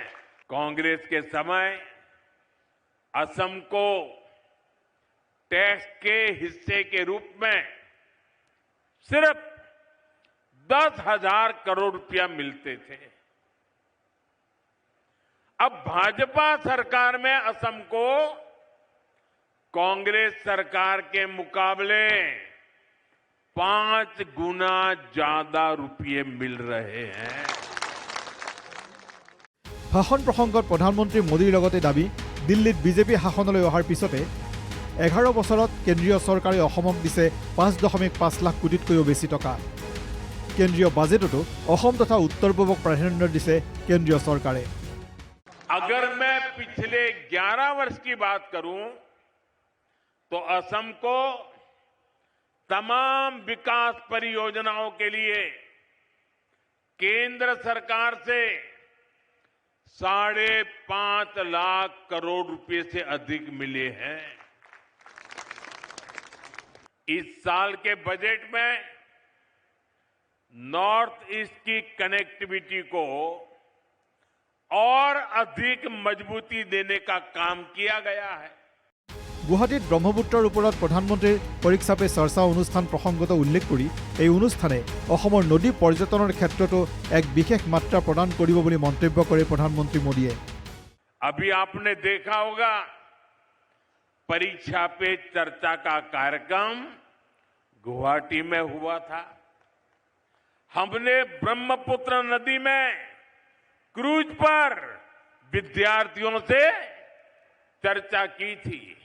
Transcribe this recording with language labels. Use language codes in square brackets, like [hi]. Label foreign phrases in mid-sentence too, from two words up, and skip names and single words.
[hi] कांग्रेस के समय असम को टैक्स के हिस्से के रूप में सिर्फ 10,000 करोड़ रुपया मिलते थे। अब भाजपा सरकार में असम को कांग्रेस सरकार के मुकाबले 5 गुना ज्यादा रुपये मिल रहे हैं। [as] ভাষণ প্ৰসংগত প্ৰধানমন্ত্ৰী মোদীৰ লগতে দাবী, দিল্লীত বিজেপি শাসনলৈ অহাৰ পিছতে 11 বছৰত কেন্দ্ৰীয় চৰকাৰে অসমক দিছে 5.5 লাখ কোটিতকৈও বেছি টকা। কেন্দ্ৰীয় বাজেটতো অসম তথা উত্তৰ পূবক প্ৰাধান্য দিছে কেন্দ্ৰীয় চৰকাৰে। [hi] अगर मैं पिछले 11 वर्ष की बात करूं तो असम को तमाम विकास परियोजनाओं के लिए केंद्र सरकार से 5.5 लाख करोड़ रुपए से अधिक मिले हैं। इस साल के बजट में नॉर्थ ईस्ट की कनेक्टिविटी को और अधिक मजबूती देने का काम किया गया है। [as] গুৱাহাটীত ব্ৰহ্মপুত্ৰৰ ওপৰত প্ৰধানমন্ত্ৰীৰ পৰীক্ষা পে চৰ্চা অনুষ্ঠান প্ৰসংগত উল্লেখ কৰি এই অনুষ্ঠানে অসমৰ নদী পৰ্যটনৰ ক্ষেত্ৰতো এক বিশেষ মাত্ৰা প্ৰদান কৰিব বুলি মন্তব্য কৰে প্ৰধানমন্ত্ৰী মোদীয়ে। [hi] अभी आपने देखा होगा परीक्षा पे चर्चा का कार्यक्रम गुवाहाटी में हुआ था। हमने ब्रह्मपुत्र नदी में क्रूज पर विद्यार्थियों से चर्चा की थी।